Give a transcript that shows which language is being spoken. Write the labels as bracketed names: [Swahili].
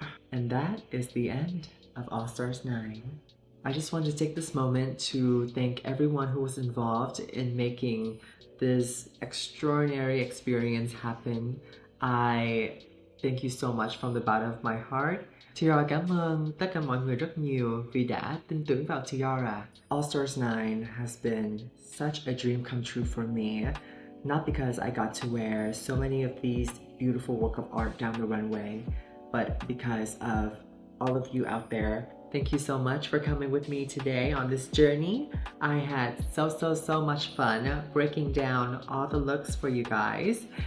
[English] And that is the end of All Stars 9. I just wanted to take this moment to thank everyone who was involved in making this extraordinary experience happen. I thank you so much from the bottom of my heart. [Vietnamese] Tiara cảm ơn tất cả mọi người rất nhiều vì đã tin tưởng vào Tiara. [English] All Stars 9 has been such a dream come true for me, not because I got to wear so many of these beautiful work of art down the runway, but because of all of you out there. Thank you so much for coming with me today on this journey. I had so much fun breaking down all the looks for you guys.